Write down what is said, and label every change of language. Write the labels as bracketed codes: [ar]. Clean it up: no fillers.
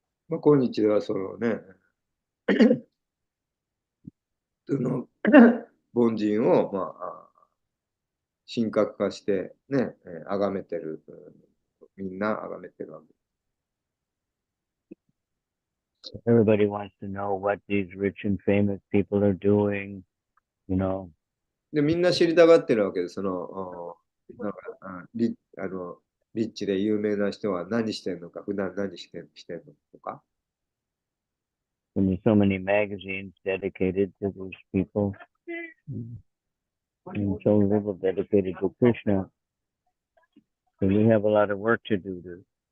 [ja] まあ、今日ではそのね、その凡人を、まあ、神格化してね、崇めてる、みんな崇めてるわけ。 [en] Everybody wants to know what these rich and famous people are doing, [ja] で、みんな知りたがってるわけです。なんかリッチで有名な人は何してんのか、普段何してんのとか。 [en] And there's so many magazines dedicated to these people, and so little dedicated to Krishna. So we have a lot of work to do to